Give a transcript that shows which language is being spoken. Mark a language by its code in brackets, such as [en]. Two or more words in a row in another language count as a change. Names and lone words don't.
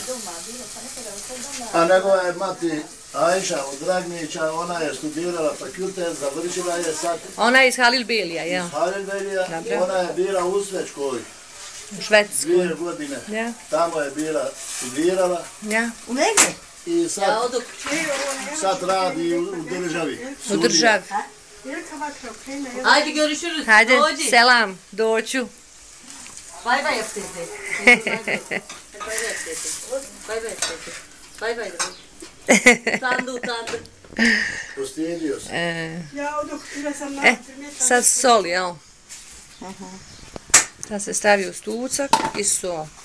[bs] A njegova je mati Ajša od Dragnića, ona je studirala fakultet, završila je sad Ona je iz Halilbelija, jel? iz Halilbelija, Dobro. ona je bila u Švedskoj U Švedskoj. 2 godine. Ja? Tamo je bila studirala Ja? U negdje? i sad radi u državi. U državi. [tr] Haydi görüşürüz. [bs] Hajde, Dođi. selam, doću. [tr] Bay bay yap teyze. Bay bay yap teyze. Bay bay yap teyze. Bay bay de. Utandı. [bs] Postijedio se. Sad sol, jel? Sad se stavi u stucak i sol.